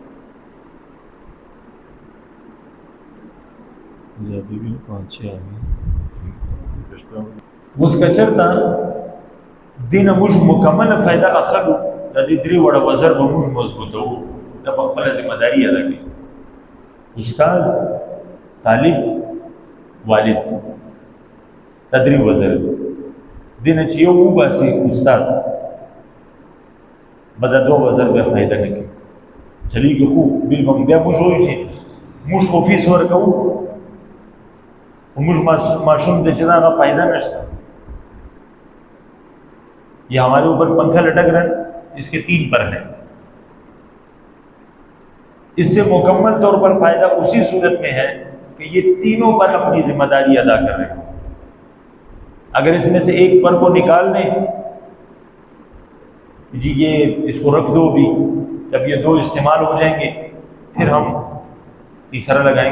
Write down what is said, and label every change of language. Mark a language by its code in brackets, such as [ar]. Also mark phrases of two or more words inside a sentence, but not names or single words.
[ps] اوس که چېرته دې نه موږ مکمله فایده اخلو، د دې درې وړه وزر به موږ مضبوطوو، دا په خپله ذمہ داري ادا کوي، استاد، طالب، والد، دا درې وزر دي، دې نه چې یو وباسي استاد به دا دوه وزر بیا فایده نه کوي، چلیږي خو بل بیا موږ وایو چې موږ خو فیس ورکوو موږ ماشوم ته چې دا هغه فایده نشته، [ur] یہ ہمارے اوپر پنکھا لٹک رہا ہے، اس کے 3 پر ہیں، اس سے مکمل طور پر فائدہ اسی صورت میں ہے کہ یہ تینوں پر اپنی ذمہ داری ادا کر رہے ہیں۔ اگر اس میں سے ایک پر کو نکال دیں جی یہ اس کو رکھ دو بھی، جب یہ 2 استعمال ہو جائیں گے پھر ہم تیسرا لگائیں گے۔